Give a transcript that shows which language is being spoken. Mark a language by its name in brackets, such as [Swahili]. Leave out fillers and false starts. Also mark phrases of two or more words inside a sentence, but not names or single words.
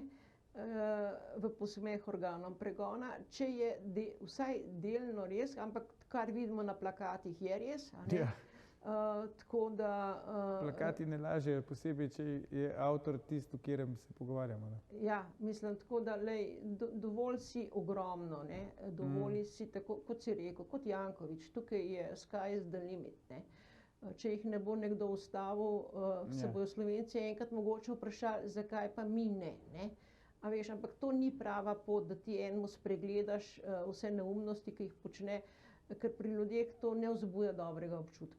[Slovenian] V posmeh organom pregona, če je vsaj delno res, ampak kar vidimo na plakatih je res, a ne? Tako da... Plakati ne lažejo, posebej, če je avtor tisti, o katerem se pogovarjamo. Ne? Ja, mislim, tako da dovolj si ogromno, ne? Dovolj si tako, kot si rekel, kot Janković, tukaj je [English] sky is the limit. [Slovenian] Ne? Če jih ne bo nekdo ustavil, se bojo Slovenci enkrat mogoče vprašali, zakaj pa mi ne. A veš, ampak to ni prava pot, da ti enemu spregledaš vse neumnosti, ki jih počne, ker pri ljudeh to ne vzbuja dobrega občutka.